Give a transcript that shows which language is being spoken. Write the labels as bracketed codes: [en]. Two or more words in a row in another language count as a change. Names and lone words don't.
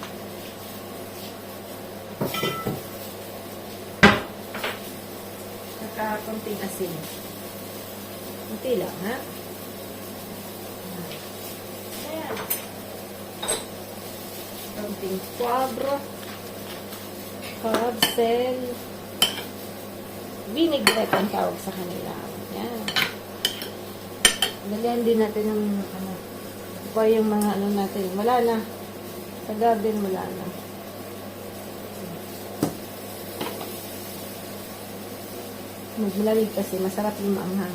[tl] Konting asin. Kunti lang, ha? Ayan. Konting poivre. Sel. Vinaigrette ang tawag sa kanila. Ayan. Lagyan din natin ng ano. Pa yung mga ano natin. Wala na. Sa garden, wala na. Magmalamig kasi masarap yung maanghang.